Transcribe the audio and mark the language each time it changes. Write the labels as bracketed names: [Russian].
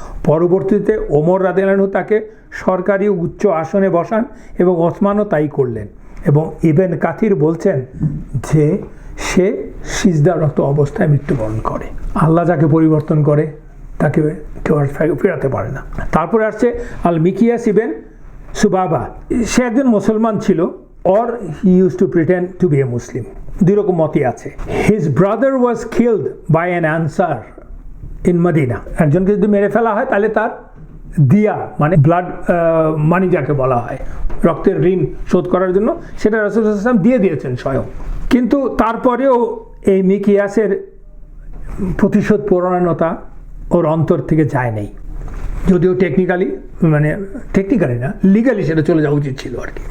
[Bangla] পরবর্তীতে ওমর রাদিয়াল্লাহু আনহু তাকে সরকারি উচ্চ আসনে বসান এবং ওসমানও তাই করলেন। এবং ইবেন কাথির বলছেন যে সে সিজদারত অবস্থায় মৃত্যুবরণ করে। আল্লাহ যাকে পরিবর্তন করে তাকে কেউ আর ফেরাতে পারে না। তারপরে আসছে আল মিকিয়াস ইবেন সুবাবা। সে একজন মুসলমান ছিল, [English] or he used to pretend to be a Muslim. [Bangla] দুই রকম মতই আছে। [English] His brother was killed by an Ansar in Medina. [Bangla] একজনকে যদি মেরে ফেলা হয় তাহলে তার দিয়া মানে ব্লাড মানি যাকে বলা হয়, রক্তের ঋণ শোধ করার জন্য, সেটা রাসূলুল্লাহ সাল্লাল্লাহু আলাইহি ওয়াসাল্লাম দিয়ে দিয়েছেন স্বয়ং। কিন্তু তারপরেও এই মিকিয়াসের প্রতিশোধ পরায়ণতা ওর অন্তর থেকে যায় নাই, যদিও টেকনিক্যালি না, লিগালি সেটা চলে যাওয়া উচিত ছিল আর কি।